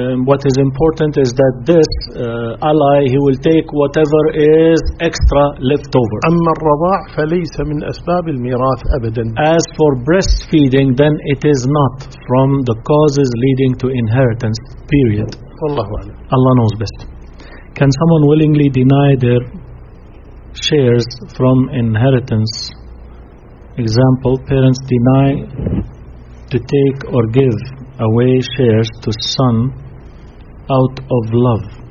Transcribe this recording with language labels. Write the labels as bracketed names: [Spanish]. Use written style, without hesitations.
[English] What is important is that this ally he will take whatever is extra left over. [Arabic] أما الرضاع فليس من أسباب الميراث أبدا. [English] As for breastfeeding, then it is not from the causes leading to inheritance. Period. Allah knows best. Can someone willingly deny their shares from inheritance? Example, parents deny to take or give away shares to son out of love.